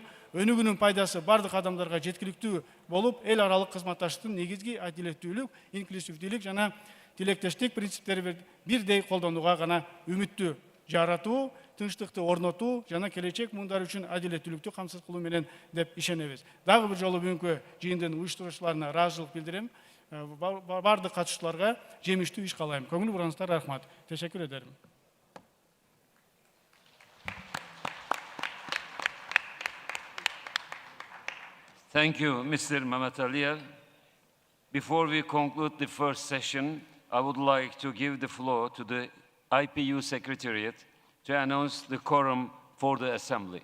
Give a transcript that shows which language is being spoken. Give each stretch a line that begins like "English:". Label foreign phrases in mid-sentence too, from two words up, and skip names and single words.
Kyrgyz: Өнүгүүнүн пайдасы бардык адамдарга жеткиликтүү болуп, эл аралык кызматташтыктын негизги адилеттүүлүк, инклюзивдүүлүк жана тилектештик принциптерин бирдей колдонууга гана үмүттү жаратуу, тынчтыкты орнотуу жана келечек муундар үчүн адилеттүүлүктү камсыз кылуу менен деп ишенебиз. Дагы бир жолу бүгүнкү жыйындын уюштуруучуларына ыраазычылык билдирем. Бардык катышуучуларга жемиштүү иш каалайм. Көңүл бураңыздар, рахмат.
Turkish: Teşekkür ederim.
English: Thank you, Mr. Mamatalia. Before we conclude the first session, I would like to give the floor to the IPU Secretariat to announce the quorum for the Assembly.